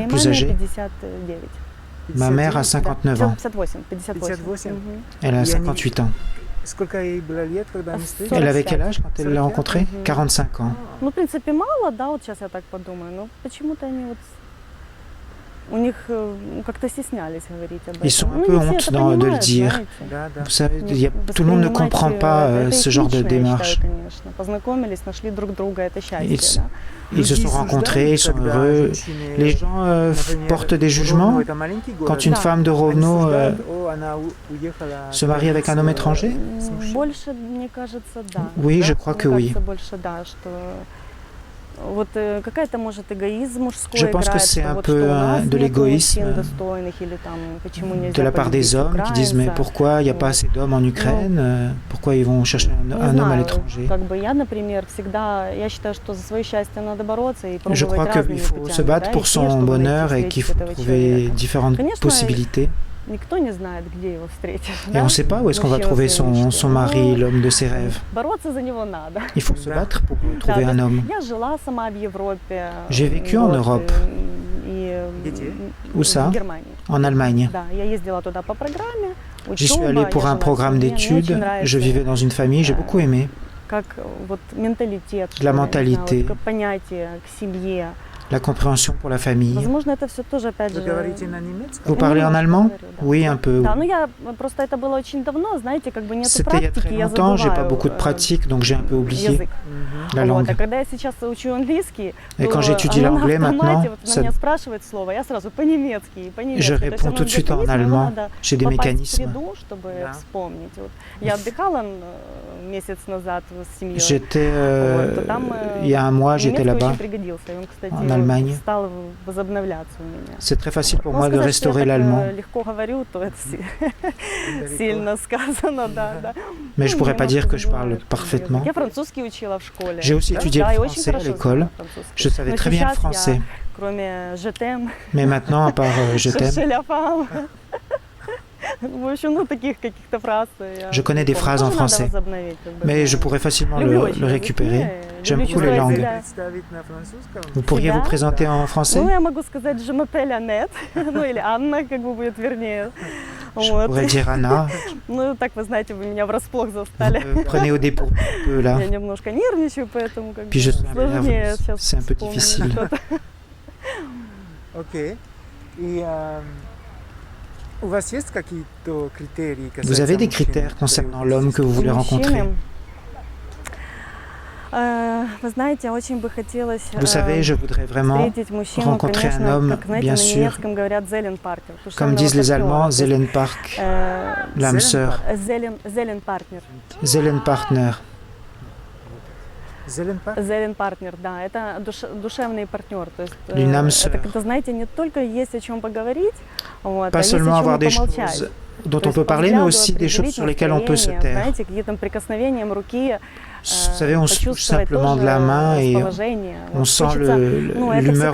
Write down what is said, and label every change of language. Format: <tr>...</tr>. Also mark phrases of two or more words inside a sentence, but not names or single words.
<fr>plus</fr> <ru>маме</ru> <fr>âgés. 59. Ma mère a 59 ans. 58, 58. 58. Мгм. Elle a Et 58 ans.</fr> <ru>Сколько ей было лет, когда они встретились?</ru> <fr>Elle avait 45. quel âge quand elle l'a 45? rencontré? Мгм. 45 ans.</fr> <ru>Ну, в принципе, мало, да, вот сейчас я так подумаю, но почему-то они вот у них как-то стеснялись говорить об этом.</ru> <fr>Ils sont un</fr> <ru>Ну,</ru> <fr>peu</fr> <ru>не все</ru> <fr>honte</fr> <ru>это</ru> <fr>de le</fr> <ru>понимают,</ru> <fr>dire.</fr> <ru>знаете. Да, да.</ru> <fr>Vous savez,</fr> <ru>Не</ru> <fr>tout le monde ne</fr> <ru>воспринимать</ru> <fr>comprend pas</fr> <ru>это</ru> <fr>ce genre de</fr> <ru>этично, я</ru> <fr>démarche.</fr> <ru>считаю, конечно. Познакомились, нашли друг друга, это счастье,</ru> <fr>Ils,</fr> <ru>да.</ru> <fr>ils se sont rencontrés, ils sont heureux. Les gens portent des jugements quand une</fr> <ru>Да.</ru> <fr>femme de Rovno se marie avec un homme étranger?</fr> <ru>Больше, мне кажется, да.</ru> <fr>Oui, je crois que</fr> <ru>Мне</ru> <fr>oui.</fr> <ru>кажется, больше, да, что вот какая-то, может, эгоизм мужской</ru> <fr>Je pense que</fr> <ru>играет,</ru> <fr>c'est</fr> <ru>что</ru> <fr>un</fr> <ru>вот</ru> <fr>peu</fr> <ru>что у нас</ru> <fr>de</fr> <ru>нету</ru> <fr>l'égoïsme</fr> <ru>мужчин достойных, или там, почему</ru> <fr>de</fr> <ru>нельзя</ru> <fr>la part des</fr> <ru>полюбить</ru> <fr>hommes qui disent mais</fr> <ru>украинца.</ru> <fr>pourquoi il n'y a pas assez d'hommes en Ukraine? Pourquoi ils vont chercher</fr> <ru>Не</ru> <fr>un homme à</fr> <ru>знаю,</ru> <fr>l'étranger?</fr> <ru>как бы я, например, всегда, я считаю, что за свое счастье надо бороться и</ru> <fr>Je crois</fr> <ru>пробовать разными</ru> <fr>qu'il faut</fr> <ru>путями,</ru> <fr>se battre</fr> <ru>да,</ru> <fr>pour</fr> <ru>идти,</ru> <fr>son</fr> <ru>чтобы</ru> <fr>bonheur</fr> <ru>найти,</ru> <fr>et qu'il</fr> <ru>встретить</ru> <fr>faut</fr> <ru>этого</ru> <fr>trouver</fr> <ru>человека.</ru> <fr>différentes</fr> <ru>Конечно,</ru> <fr>possibilités.</fr> <ru>Никто не знает, где его встретишь.</ru> <fr>Et</fr> <ru>да?</ru> <fr>on ne sait pas où est-ce qu'on va</fr> <ru>Мужчину</ru> <fr>trouver</fr> <ru>своей мечты.</ru> <fr>son mari,</fr> <ru>Но</ru> <fr>l'homme de ses rêves.</fr> <ru>бороться за него надо.</ru> <fr>Il faut se</fr> <ru>Да.</ru> <fr>battre pour trouver</fr> <ru>Да,</ru> <fr>un homme.</fr> <ru>Я жила сама в Европе.</ru> <fr>J'ai vécu en Europe.</fr> <ru>И Где?</ru> <fr>Où ça?</fr> <ru>в Германии.</ru> <fr>En Allemagne.</fr> <ru>Да, я ездила туда по программе.</ru> <fr>J'y suis allée pour un programme d'études. Je vivais dans une famille, j'ai beaucoup aimé.</fr> <ru>Как вот менталитет,</ru> <fr>La mentalité.</fr> <ru>понятие к семье.</ru> <fr>la compréhension pour la famille.</fr> <ru>Возможно, это все тоже, опять Вы же... говорите на немецком?</ru> <fr>Vous parlez en allemand? Oui, un peu.</fr> <ru>Да, ну я просто это было очень давно, знаете, как бы нету</ru> <fr>C'était il y a</fr> <ru>практики,</ru> <fr>très</fr> <ru>я</ru> <fr>longtemps, j'ai pas</fr> <ru>забываю</ru> <fr>beaucoup de pratique, donc j'ai un peu oublié</fr> <ru>язык.</ru> <fr>la</fr> <ru>Вот,</ru> <fr>langue.</fr> <ru>а когда я сейчас учу английский,</ru> <fr>Et</fr> <ru>то</ru> <fr>quand j'étudie</fr> <ru>она на</ru> <fr>l'anglais maintenant,</fr> <ru>автомате, вот она</ru> <fr>ça-</fr> <ru>меня спрашивает слово, я сразу по-немецки, по-немецки.</ru> <fr>je</fr> <ru>То есть</ru> <fr>réponds</fr> <ru>оно</ru> <fr>tout de suite en</fr> <ru>механизм, его</ru> <fr>allemand.</fr> <ru>надо</ru> <fr>J'ai des</fr> <ru>попасть в</ru> <fr>mécanismes.</fr> <ru>среду, чтобы Да. вспомнить. Вот. Я отдыхала месяц назад с семьей.</ru> <fr>J'étais,</fr> <ru>Вот, то там</ru> <fr>il y a un mois, j'étais</fr> <ru>немецкий</ru> <fr>là-bas.</fr> <ru>очень пригодился. И он, кстати,</ru> <fr>en Allemagne.</fr> <ru>стал возобновляться у меня.</ru> <fr>C'est très facile pour</fr> <ru>Ну,</ru> <fr>moi de</fr> <ru>сказать, что я</ru> <fr>restaurer</fr> <ru>так,</ru> <fr>l'allemand.</fr> <ru>легко говорю, то это сильно сказано, да.</ru> <fr>Mais je</fr> <ru>Ну,</ru> <fr>pourrais pas</fr> <ru>немножко</ru> <fr>dire que je parle</fr> <ru>забываю</ru> <fr>parfaitement.</fr> <ru>Я французский учила в школе.</ru> <fr>J'ai aussi étudié</fr> <ru>Да,</ru> <fr>le</fr> <ru>и очень</ru> <fr>français à</fr> <ru>хорошо</ru> <fr>l'école.</fr> <ru>знала французский.</ru> <fr>Je savais</fr> <ru>Но</ru> <fr>très bien le</fr> <ru>сейчас</ru> <fr>français.</fr> <ru>я, кроме</ru> <fr>«je t'aime», Mais maintenant, à part je t'aime, «je la femme»,</fr> <ru>в общем, ну, таких каких-то фраз.</ru> <fr>Je connais des phrases en français. mais je pourrais facilement le récupérer. J'aime beaucoup les langues.</fr> <ru>Представить на французском?</ru> <fr>Vous pourriez vous présenter en français?</fr> <ru>Ну, я могу сказать</ru> <fr>«je m'appelle Annette»,</fr> <ru>ну, или «Анна», как бы будет вернее.</ru> <fr>Je</fr> <ru>Вот.</ru> <fr>pourrais dire Anna.</fr> <ru>Ну, так, вы знаете, вы меня врасплох</ru> <fr>Vous</fr> <ru>застали.</ru> <fr>me prenez au dépourvu un peu là.</fr> <ru>Я немножко нервничаю, поэтому как</ru> <fr>Puis</fr> <ru>бы</ru> <fr>je suis un peu</fr> <ru>сложнее</ru> <fr>nerveuse.</fr> <ru>сейчас</ru> <fr>C'est un peu</fr> <ru>вспомнить</ru> <fr>difficile.</fr> <ru>что-то. Окей. И у вас есть какие-то критерии касательно</ru> <fr>Vous avez des</fr> <ru>мужчин</ru> <fr>critères</fr> <ru>при</ru> <fr>concernant l'homme que vous voulez rencontrer?</fr> <ru>Мужчины, вы знаете, очень бы хотелось</ru> <fr>Vous savez, je voudrais vraiment,</fr> <ru>встретить мужчину,</ru> <fr>rencontrer un</fr> <ru>конечно,</ru> <fr>homme,</fr> <ru>как, знаете,</ru> <fr>bien</fr> <ru>на</ru> <fr>sûr,</fr> <ru>немецком говорят «Зеленпартнер».</ru> <fr>comme disent les Allemands, Seelenpark, l'âme sœur,</fr> <ru>Зеленпартнер.</ru> <fr>Seelenpartner.</fr> <ru>Зеленпарк? Зеленпартнер, да, это душевный партнер. То есть,</ru> <fr>Une âme sœur.</fr> <ru>это, когда, знаете, не только есть о чем поговорить, вот,</ru> <fr>Pas</fr> <ru>а есть</ru> <fr>seulement</fr> <ru>о чем</ru> <fr>avoir des</fr> <ru>помолчать.</ru> <fr>choses dont</fr> <ru>То</ru> <fr>on</fr> <ru>есть</ru> <fr>peut</fr> <ru>по</ru> <fr>parler, mais</fr> <ru>взгляду</ru> <fr>aussi des choses</fr> <ru>определить</ru> <fr>sur lesquelles on peut se</fr> <ru>настроение,</ru> <fr>taire.</fr> <ru>знаете, каким-то прикосновением руки,</ru> <fr>Vous savez, on se touche</fr> <ru>почувствовать</ru> <fr>simplement de</fr> <ru>тоже</ru> <fr>la main et</fr> <ru>расположение.</ru> <fr>on</fr> <ru>Вот</ru> <fr>sent</fr> <ru>хочется, ну, это</ru> <fr>l'humeur</fr>